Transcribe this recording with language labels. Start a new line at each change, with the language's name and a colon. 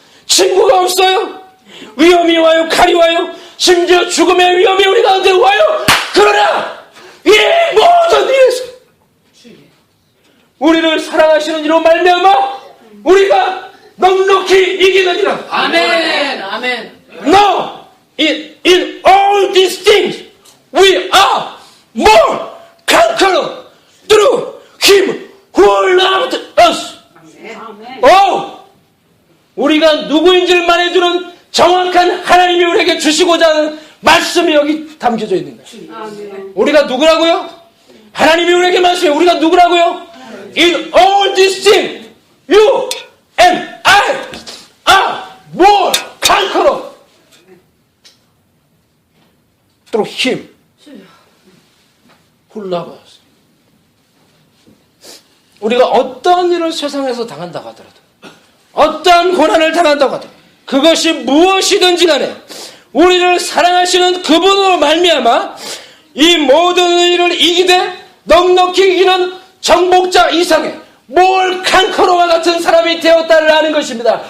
Korean: 친구가 없어요. 위험이 와요. 칼이 와요. 심지어 죽음의 위험이 우리 가운데 와요. 그러나 이 모든 일에서 우리를 사랑하시는 이로 말미암아 우리가 넉넉히 이기느니라. 아멘. 아멘.
English: No, in all these things we are more conqueror through Him who loved us.
Korean: 아멘. 우리가 누구인지를 말해주는 정확한 하나님이 우리에게 주시고자 하는 말씀이 여기 담겨져 있는 거예요. 아멘. 우리가 누구라고요? 하나님이 우리에게 말씀해요. 우리가 누구라고요?
English: In all these things you and I are more conqueror through Him who loves us.
Korean: 우리가 어떤 일을 세상에서 당한다고 하더라도 어떠한 고난을 당한다고 하더라도 그것이 무엇이든지 간에 우리를 사랑하시는 그분으로 말미암아 이 모든 일을 이기되 넉넉히 이기는 정복자 이상의 뭘 칸커로와 같은 사람이 되었다를 아는 것입니다.